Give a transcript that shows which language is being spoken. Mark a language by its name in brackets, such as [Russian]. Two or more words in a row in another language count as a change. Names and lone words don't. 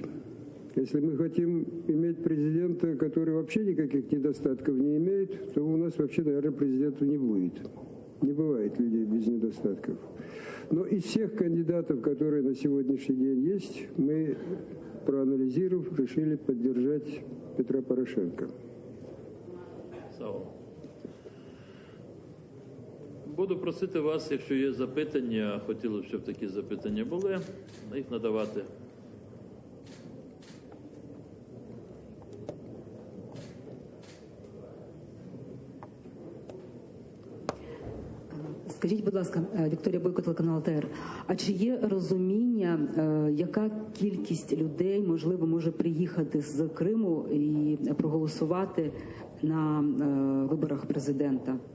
[Russian] Если мы хотим иметь президента, который вообще никаких недостатков не имеет, то у нас вообще, наверное, президента не будет. Не бывает людей без недостатков. Но из всех кандидатов, которые на сегодняшний день есть, мы, проанализировав, решили поддержать Петра Порошенка. [Ukrainian] Буду просити вас, якщо є запитання, хотілося б, щоб такі запитання були, їх надавати. Скажіть, будь ласка, Вікторія Бойко, телеканал АТR, а чи є розуміння, яка кількість людей, можливо, може приїхати з Криму і проголосувати на виборах президента?